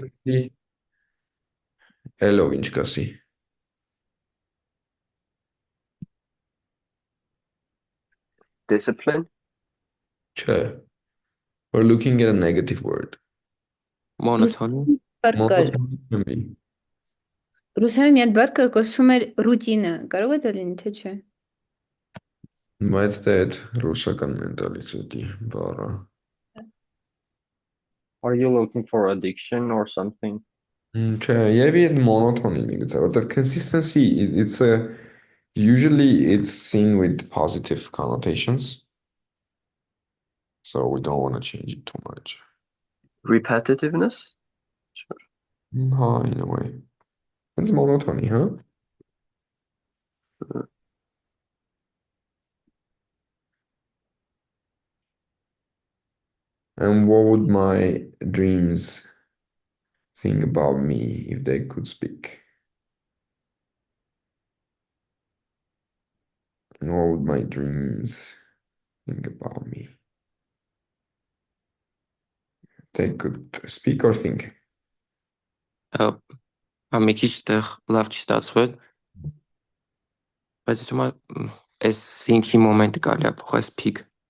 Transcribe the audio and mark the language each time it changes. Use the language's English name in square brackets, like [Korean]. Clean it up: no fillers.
[Armenian] Consistency elo inch kasi. [English] Discipline. Չէ, we're looking at a negative word. Monotony. [Armenian] Բառ կար։ Monotony. Ռուսերեն մի հատ բառ կար, կոչվում էր ռուտինը։ Կարող է դա լինի, թե չէ։ Բայց դա այդ ռուսական մենտալիտետի բառը։ [English] Are you looking for addiction or something? [Armenian] Չէ, երևի այդ monotonին է գցել, որտեղ [English] consistency it's a usually it's seen with positive connotations. So we don't want to change it too much. Repetitiveness. Sure. In a way. It's monotony, huh? And what would my dreams think about me if they could speak? And what would my dreams think about me? They could speak or think. [Armenian] Մի քիչ տեղ լավ չի ստացվել, բայց դու այս sync-ի մոմենտը կարելի է փոխել speak.